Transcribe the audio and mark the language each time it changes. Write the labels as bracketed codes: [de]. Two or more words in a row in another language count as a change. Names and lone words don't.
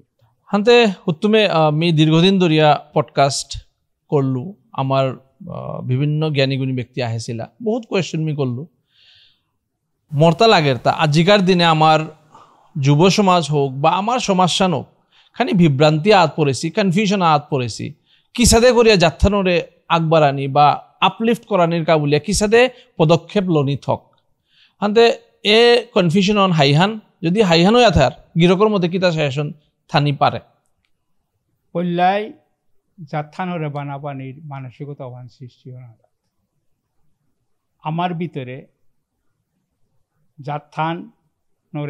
[bpy] হান্তে উত্তমে আমি দীর্ঘদিন ধরিয়া পডকাস্ট করলু আমার বিভিন্ন জ্ঞানীগুণী ব্যক্তি আহেছিলা বহুত কোয়েশ্চন মি করলু মর্তা লাগের তা আজিকার দিনে আমার যুব সমাজ হোক বা আমার সমাজসান হোক খানি বিভ্রান্তি আত পড়েছি কনফিউশন আত পড়েছি কিসাদে করিয়া যাত্রানোরে আগবাড়ানি বা আপলিফ্ট করানির কাবুলিয়া কিসাদে পদক্ষেপ লনি থক হান্তে এ কনফিউশন অন হাইহান যদি হাইহান হয়ে থার গিরকর মধ্যে কিতা সাজেশন থানি পারে পল্লাই যাত্রানোরে বানাবানির মানসিকতা অভান সৃষ্টি হয় না আমার ভিতরে যাত্রানোরে